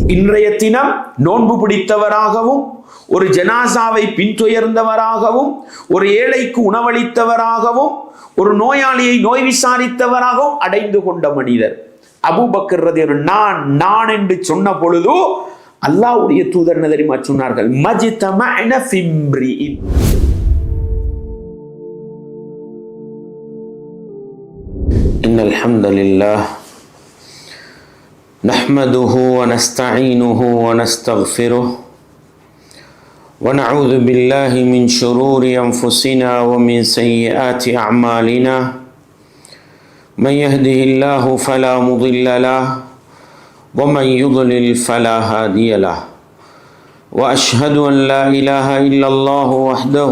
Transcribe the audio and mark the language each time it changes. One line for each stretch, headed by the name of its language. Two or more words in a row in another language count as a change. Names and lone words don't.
Tamil: இன்றைய தினம் நோன்பு பிடித்தவராகவும், ஒரு ஜனாசாவை பின்துயர்ந்தவராகவும், ஒரு ஏழைக்கு உணவளித்தவராகவும், ஒரு நோயாளியை நோய் விசாரித்தவராகவும் அடைந்து கொண்ட மனிதர் அபூபக்கர் ரலியல்லாஹு நான் என்று சொன்ன பொழுது அல்லாஹ்வுடைய தூதர் என்ன தெரியுமா சொன்னார்கள்?
Arabic: ما اجتمعن في امرئ. إن الحمد لله نحمده ونستعينه ونستغفره ونعوذ بالله من شرور أنفسنا ومن سيئات أعمالنا من يهده الله فلا مضل له ومن يضلل فلا هادي له وأشهد أن لا إله إلا الله وحده